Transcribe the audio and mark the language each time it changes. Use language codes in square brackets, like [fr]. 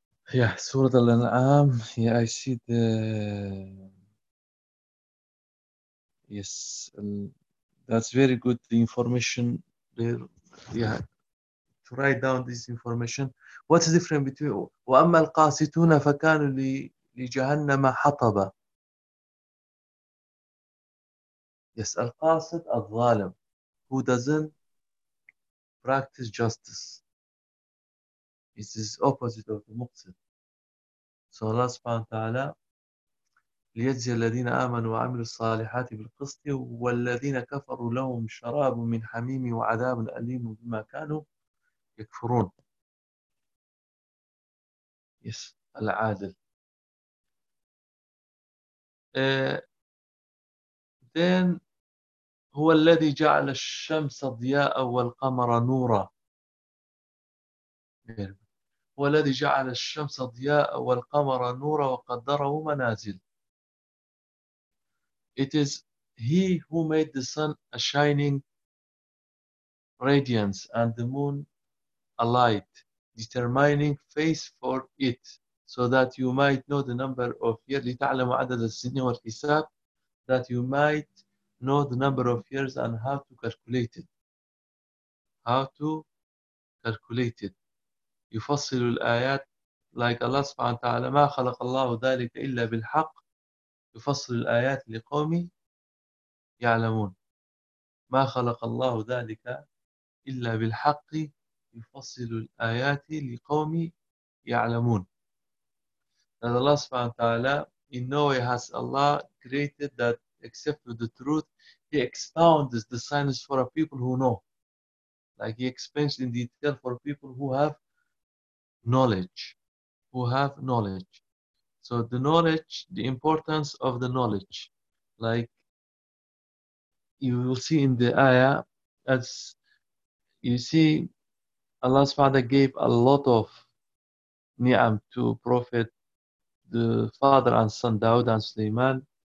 [en] Yeah, Surah Al-An'am. Yeah, I see the... Yes, that's very good the information there. Yeah, to write down this information. What's the difference between... [ar] وَأَمَّا الْقَاسِتُونَ فَكَانُوا لِجَهَنَّمَ حَطَبًا Yes, Al-Qasit, Al-Zalim. [en] Who doesn't? Practice justice. It is opposite of the muqsit. So Allah subhanahu wa ta'ala [ar] لِيَجْزِيَ الَّذِينَ آمَنُوا وَعَمِلُوا الصَّالِحَاتِ بِالْقِسْطِ وَالَّذِينَ كَفَرُوا لَهُمْ شَرَابٌ مِّنْ حَمِيمٍ وَعَذَابٌ أَلِيمٌ بِمَا كَانُوا يَكْفُرُونَ Yes, العادل. [en] Then [ar] هو الذي جعل الشمس ضياء والقمر نورا هو الذي جعل الشمس ضياء والقمر نورا وقدره منازل [en] It is he who made the sun a shining radiance and the moon a light determining phase for it so that you might know the number of years [ar] لتعلم عدد السنين والحساب [en] that you might know the number of years and how to calculate it. How to calculate it. [ar] يفصل الآيات like Allah سبحانه وتعالى ما خلق الله ذلك إلا بالحق يفصل الآيات لقوم يعلمون ما خلق الله ذلك إلا بالحق يفصل الآيات لقوم يعلمون [en] that Allah سبحانه وتعالى in no way has Allah created that except with the truth, he expounds the science for a people who know. Like he explains in detail for people who have knowledge. Who have knowledge. So the knowledge, the importance of the knowledge. Like you will see in the ayah, as you see, Allah's father gave a lot of ni'am to Prophet, the father and son, Dawud and Sulaiman.